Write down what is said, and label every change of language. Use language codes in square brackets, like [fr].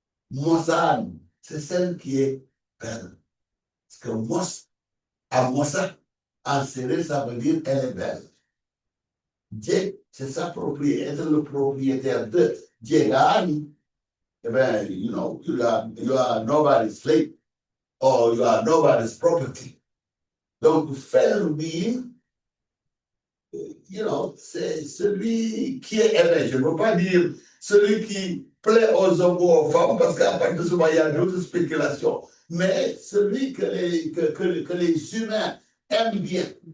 [fr] Mossan, c'est celle qui est belle. Parce que Mos, à Mossa, en serré, ça veut dire elle est belle. Dieu, c'est sa propriété, être le propriétaire de Diegan. [en] Eh bien, you know, you are nobody's slave or you are nobody's property. [fr] Donc, Felwine, [en] you know, [fr] c'est celui qui est aimé. Je ne veux pas dire celui qui plaît aux hommes ou aux femmes, parce qu'à partir de ce moment, il y a d'autres spéculations. Mais celui que les humains aiment bien.